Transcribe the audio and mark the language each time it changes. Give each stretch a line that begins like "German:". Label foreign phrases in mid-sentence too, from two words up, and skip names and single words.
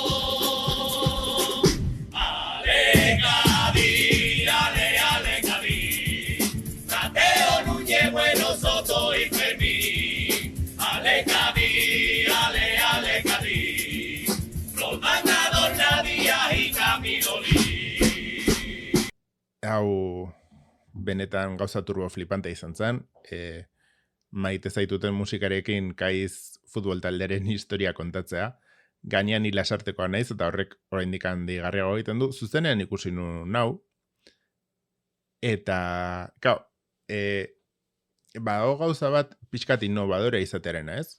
Spanish: Ale Cádiz, ale, ale Cádiz, Mateo Núñez, Bueno Soto y Fermín. Ale Cádiz, ale, ale Cádiz, Román Adorna Díaz y Camilo Lee.
Basque: Hau benetan gauza
Spanish: turbo flipante
Basque: izan zen, maite zaituten musikarekin kaiz futbol talderen historia kontatzea, gainean hilasartekoa naiz, eta horrek oraindik handigarriago egiten du, zuzenean ikusi nuen hau, eta, badago gauza bat pixkat innovadora izatearena, ez?